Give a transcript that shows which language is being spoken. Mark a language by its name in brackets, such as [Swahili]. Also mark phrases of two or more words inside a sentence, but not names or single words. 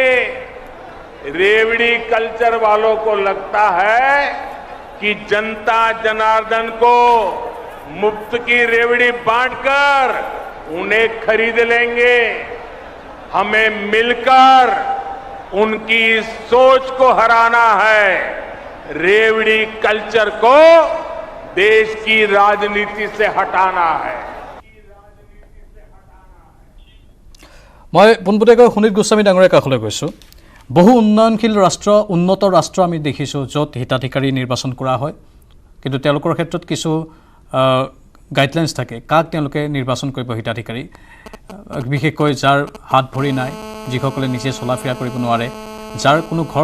[Hindi] रेवड़ी कल्चर वालों को लगता है कि जनता जनार्दन को मुफ्त की रेवड़ी बांटकर उन्हें खरीद लेंगे हमें मिलकर उनकी सोच को हराना है रेवड़ी कल्चर को देश की राजनीति से हटाना है [Assamese] मैं पोनपोटीয়াকৈ সুনীত গোস্বামী ডাঙৰীয়াৰ কাষলৈ গৈছোঁ বহু উন্নয়নশীল ৰাষ্ট্ৰ উন্নত ৰাষ্ট্ৰ আমি দেখিছোঁ য'ত হিতাধিকাৰী নিৰ্বাচন কৰা হয় কিন্তু তেওঁলোকৰ ক্ষেত্ৰত কিছু গাইডলাইন্স থাকে কাক তেওঁলোকে নিৰ্বাচন কৰিব হিতাধিকাৰী বিশেষকৈ যাৰ হাত ভৰি নাই যিসকলে নিজে চলা ফিৰা কৰিব নোৱাৰে যাৰ কোনো ঘৰ